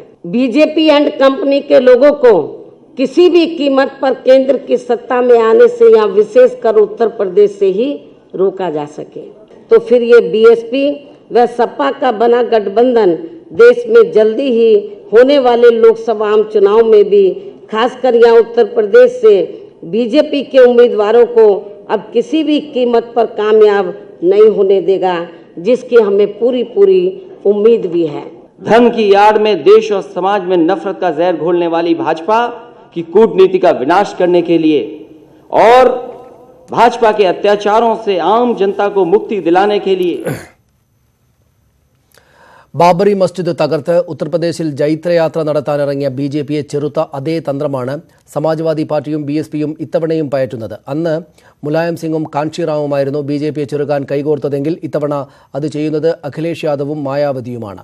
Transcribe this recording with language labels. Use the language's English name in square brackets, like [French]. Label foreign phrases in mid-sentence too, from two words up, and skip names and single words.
[Hindi] बीजेपी एंड कंपनी के लोगों को किसी भी कीमत पर केंद्र की सत्ता में आने से या विशेषकर उत्तर प्रदेश से ही रोका जा सके तो फिर ये बीएसपी व सपा का बना गठबंधन देश में जल्दी ही होने वाले लोकसभा आम चुनाव में भी खासकर यहाँ उत्तर प्रदेश से बीजेपी के उम्मीदवारों को अब किसी भी कीमत पर कामयाब नहीं होने देगा, जिसकी हमें पूरी उम्मीद भी है। धर्म की आड़ में देश और समाज में नफरत का जहर घोलने वाली भाजपा की कूटनीति का विनाश करने के लिए और भाजपा के अत्याचारों से आम जनता को मुक्ति दिलाने के लिए [Malayalam] ബാബറി മസ്ജിദ് തകർത്ത് ഉത്തർപ്രദേശിൽ ജൈത്രയാത്ര നടത്താനിറങ്ങിയ ബിജെപിയെ ചെറുത്ത അതേ തന്ത്രമാണ് സമാജ്വാദി പാർട്ടിയും ബിഎസ്പിയും ഇത്തവണയും പയറ്റുന്നത്. അന്ന് മുലായം സിംഗും കാഞ്ചിറാവുമായിരുന്നു ബിജെപിയെ ചെറുക്കാൻ കൈകോർത്തതെങ്കിൽ ഇത്തവണ അത് ചെയ്യുന്നത് അഖിലേഷ് യാദവും മായാവതിയുമാണ്.